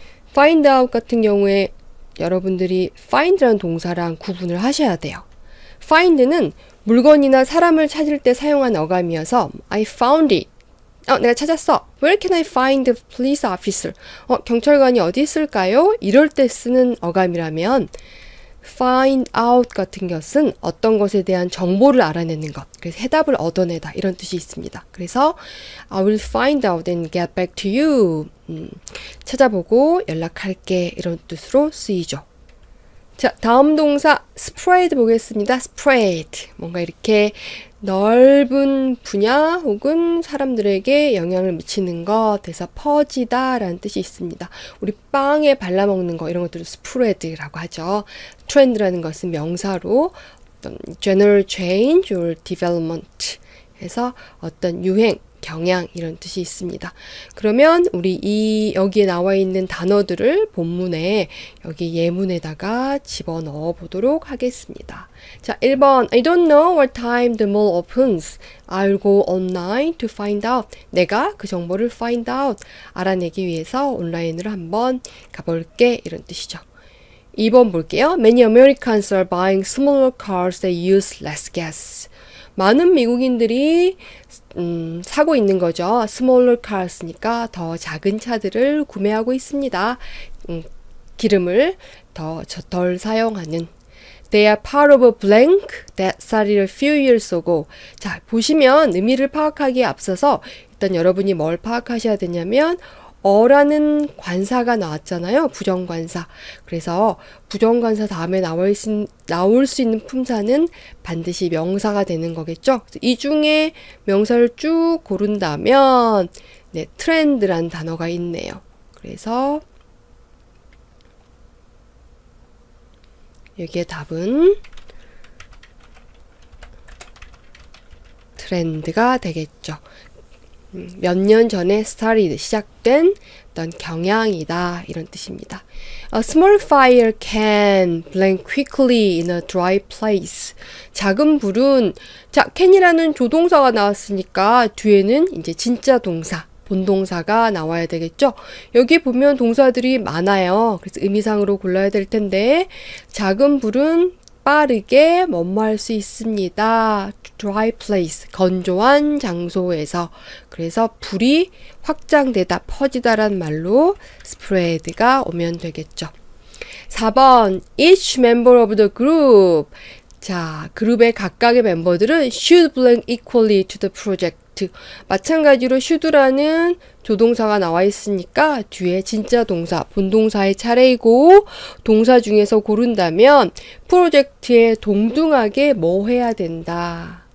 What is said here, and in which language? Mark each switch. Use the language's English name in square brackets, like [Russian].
[Korean] find out 같은 경우에 여러분들이 find라는 동사랑 구분을 하셔야 돼요. find는 물건이나 사람을 찾을 때 사용한 어감이어서 [English] I found it. [Korean] 내가 찾았어. [English] Where can I find the police officer? [Korean] 경찰관이 어디 있을까요? 이럴 때 쓰는 어감이라면 find out 같은 것은 어떤 것에 대한 정보를 알아내는 것. 그래서 해답을 얻어내다 이런 뜻이 있습니다. [English] 그래서 I will find out and get back to you. [Korean] 찾아보고 연락할게 이런 뜻으로 쓰이죠. 자, 다음 동사 spread 보겠습니다. [English] spread. [Korean] 뭔가 이렇게 넓은 분야 혹은 사람들에게 영향을 미치는 것, 돼서 퍼지다 라는 뜻이 있습니다. 우리 빵에 발라먹는 거 이런 것들을 spread라고 하죠. 트렌드라는 것은 명사로 어떤 [English] general change or development [Korean] 해서 어떤 유행, 경향 이런 뜻이 있습니다. 그러면 우리 여기에 나와 있는 단어들을 본문에 여기 예문에다가 집어넣어 보도록 하겠습니다. 자, 1번 [English] I don't know what time the mall opens. I'll go online to find out. [Korean] 내가 그 정보를 find out. 알아내기 위해서 온라인으로 한번 가볼게 이런 뜻이죠. 2번 볼게요. [English] Many Americans are buying smaller cars that use less gas. [Korean] 많은 미국인들이 사고 있는 거죠. [English] smaller cars [Korean] 니까 더 작은 차들을 구매하고 있습니다. 기름을 덜 사용하는. [English] They are part of a blank that started a few years ago. [Korean] 자, 보시면 의미를 파악하기에 앞서서 일단 여러분이 뭘 파악하셔야 되냐면 어라는 관사가 나왔잖아요. 부정관사. 그래서 부정관사 다음에 나올 수 있는 품사는 반드시 명사가 되는 거겠죠. 이 중에 명사를 쭉 고른다면 네, 트렌드란 단어가 있네요. 그래서 여기에 답은 트렌드가 되겠죠. 몇 년 전에 started, 시작된 어떤 경향이다 이런 뜻입니다. [English] A small fire can burn quickly in a dry place. [Korean] 작은 불은 자 can이라는 조동사가 나왔으니까 뒤에는 이제 진짜 동사 본동사가 나와야 되겠죠. 여기 보면 동사들이 많아요. 그래서 의미상으로 골라야 될 텐데 작은 불은 빠르게 뭐뭐할 수 있습니다. [English] dry place, [Korean] 건조한 장소에서. 그래서 불이 확장되다, 퍼지다란 말로 spread가 오면 되겠죠. [English] 4번, each member of the group. [Korean] 자, 그룹의 각각의 멤버들은 [English] should belong equally to the project. [Korean] 마찬가지로 should라는 조동사가 나와 있으니까 뒤에 진짜 동사, 본동사의 차례이고 동사 중에서 고른다면 프로젝트에 동등하게 뭐 해야 된다.